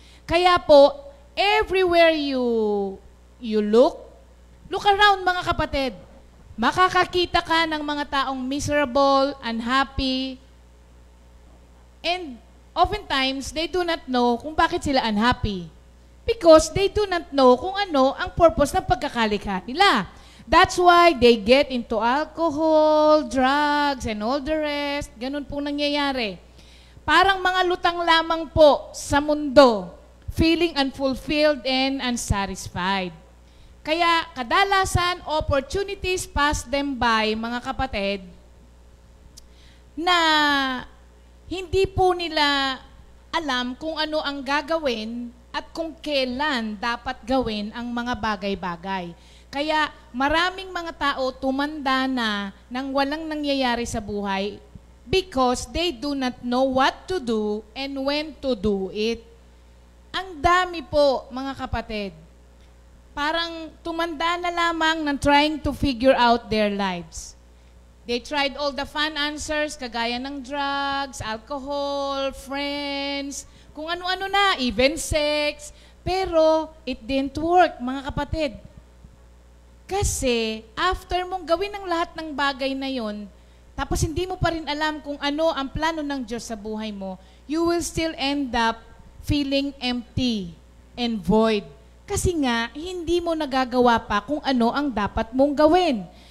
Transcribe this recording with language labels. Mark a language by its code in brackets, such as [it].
[tl] Kaya po, [en] everywhere you look around, [tl] mga kapatid. Makakakita ka ng mga taong [en] miserable, unhappy, and oftentimes, they do not know [tl] kung bakit sila [en] unhappy. Because they do not know [tl] kung ano ang purpose ng pagkakalikha nila. [en] That's why they get into alcohol, drugs, and all the rest. [tl] Ganun pong nangyayari. Parang mga lutang lamang po sa mundo. [en] feeling unfulfilled and unsatisfied. [tl] Kaya kadalasan, [en] opportunities pass them by, [tl] mga kapatid, na hindi po nila alam kung ano ang gagawin at kung kailan dapat gawin ang mga bagay-bagay. Kaya maraming mga tao tumanda na nang walang nangyayari sa buhay [en] because they do not know what to do and when to do it. [tl] Ang dami po, mga kapatid. Parang tumanda na lamang ng [en] trying to figure out their lives. They tried all the fun answers, [tl] kagaya ng [en] drugs, alcohol, friends, [tl] kung ano-ano na, [en] even sex. [tl] Pero [en] it didn't work, [tl] mga kapatid. Kasi after mong gawin ang lahat ng bagay na yon, tapos hindi mo pa rin alam kung ano ang plano ng Diyos sa buhay mo, [en] you will still end up feeling empty and void. [tl] Kasi nga, hindi mo nagagawa pa kung ano ang dapat mong gawin.